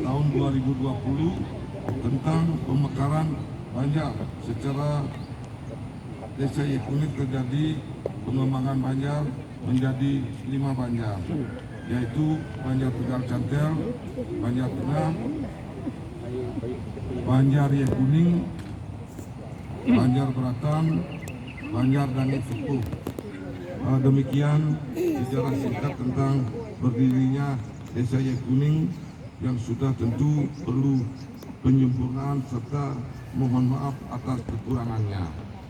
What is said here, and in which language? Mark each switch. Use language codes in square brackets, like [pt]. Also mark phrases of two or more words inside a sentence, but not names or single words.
[id] tahun 2020 tentang pemekaran Banjar, secara Desa Kuning terjadi pengembangan Banjar menjadi 5 Banjar, yaitu Banjar Tegal Cantel, Banjar Tengah, Banjar Kuning, Banjar Beratan, Banjar Danit Sepuh. Demikian sejarah singkat tentang berdirinya Desa Kuning yang sudah tentu perlu penyempurnaan serta mohon maaf atas kekurangannya.